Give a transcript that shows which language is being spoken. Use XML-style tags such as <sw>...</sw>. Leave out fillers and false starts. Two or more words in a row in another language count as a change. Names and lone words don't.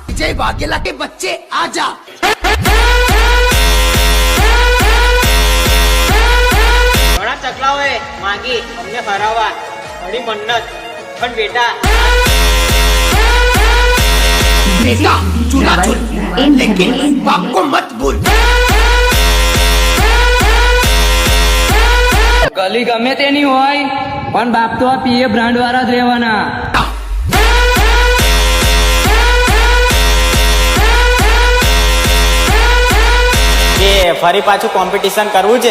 <hi>वाघेला के बच्चे आजा।</hi> <gu>ઘણા ચકલાઓએ માંગી અમને હરાવવા, ઘણી મન્નત, પણ બેટા</gu> <hi>बेटा चूल्हा चुल लेकिन बाप को मत भूल।</hi> <gu>ગલી ગમે તેની હોય પણ બાપ તો આ પીએ બ્રાન્ડ વાળા જ રહેવાના. કે ફરી પાછું કોમ્પિટિશન કરવું છે.</gu>